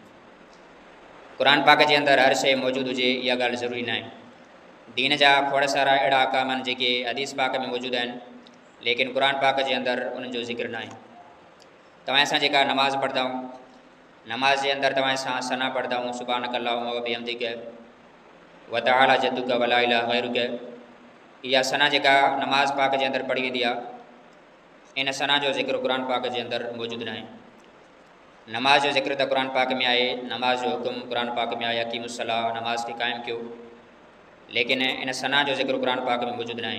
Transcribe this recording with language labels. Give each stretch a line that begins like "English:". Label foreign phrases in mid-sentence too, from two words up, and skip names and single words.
Sindhi: क़ुर पाक जे अंदरि हर शइ मौजूदु हुजे इहा ॻाल्हि ज़रूरी न आहे। दीन जा खोड़ सारा अहिड़ा अहकाम आहिनि जेके हदीस पाक में मौजूदु आहिनि लेकिन क़ुर पाक जे अंदरि उन्हनि जो ज़िक्र न आहे। तव्हां सां जेका नमाज़ पढ़ंदा आहियूं, नमाज़ जे अंदरि तव्हां सां सना पढ़ंदा आहियूं,
Arabic: سبحانك اللهم وبحمدك وتعالى جدك ولا إله غيرك,
Sindhi: इहा सना जेका नमाज़ पाक जे अंदरि पढ़ी वेंदी आहे इन सना जो ज़िक्र क़ुर पाक जे अंदरि मौजूदु न आहे। नमाज़ जो ज़िक्र त क़ुर पाक में आहे, नमाज़ जो हुकुम क़ुर पाक में आहे, अक़ीमुस्सलाह नमाज़ खे क़ाइमु कयो, लेकिन इन सना जो ज़िक्र क़ुर पाक में मौजूदु न आहे।